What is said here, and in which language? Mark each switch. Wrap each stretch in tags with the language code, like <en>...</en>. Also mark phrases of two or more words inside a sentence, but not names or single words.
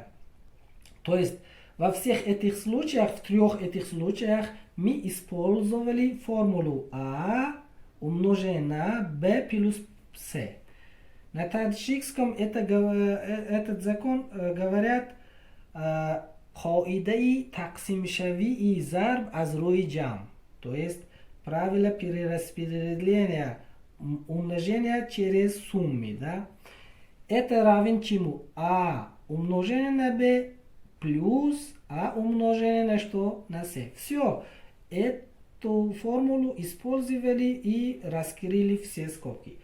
<ru>То есть во всех этих случаях, в трех этих случаях, мы использовали формулу А умноженное на B плюс C. На таджикском этот закон говорят</ru> <tg>қоидаи тақсимшавии зарб аз рӯи ҷамъ,</tg> <ru>то есть правило перераспределения умножения через суммы, да? Это равен чему? А умноженное на b плюс А умноженное на что? На c. Все. Эту формулу использовали и раскрыли все скобки.</ru>